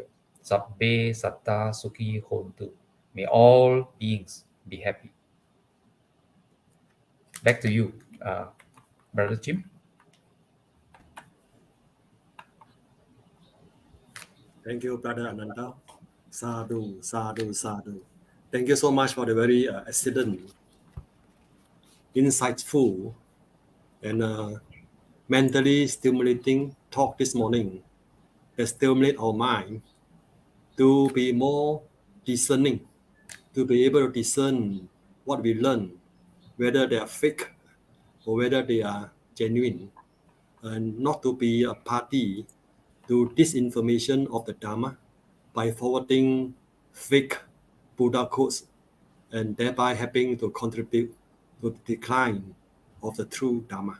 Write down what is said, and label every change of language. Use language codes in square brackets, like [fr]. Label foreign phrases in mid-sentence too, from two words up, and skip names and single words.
[pi] Sabbe Satta Sukhi Hontu. [en] May all beings be happy. Back to you, Brother Jim. Thank you, Brother Ananda. [pi] Sadhu, sadhu, sadhu. [en] Thank you so much for the very excellent, insightful, and mentally stimulating talk this morning that stimulate our mind to be more discerning, to be able to discern what we learn, whether they are fake or whether they are genuine, and not to be a party to disinformation of the Dharma by forwarding fake Buddha quotes and thereby helping to contribute to the decline of the true Dharma.